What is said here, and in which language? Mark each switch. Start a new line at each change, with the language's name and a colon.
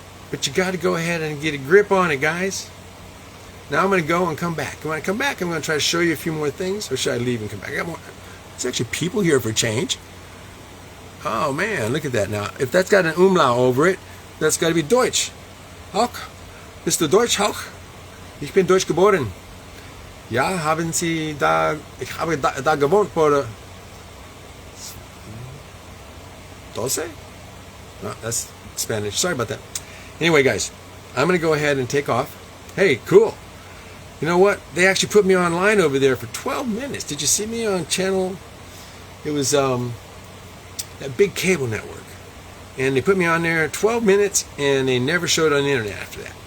English: But you got to go ahead and get a grip on it, guys. Now I'm going to go and come back. When I come back, I'm going to try to show you a few more things. Or should I leave and come back? I got more. There's actually people here for change. Oh man, look at that now. If that's got an umlaut over it, that's got to be Deutsch.
German: Auch. Bist du Deutsch auch? Ich bin Deutsch geboren. Ja, haben Sie da, ich habe da gewohnt vor 12?
English: No, that's Spanish. Sorry about that. Anyway, guys, I'm going to go ahead and take off. Hey, cool. You know what? They actually put me online over there for 12 minutes. Did you see me on channel? It was that big cable network. And they put me on there 12 minutes, and they never showed on the internet after that.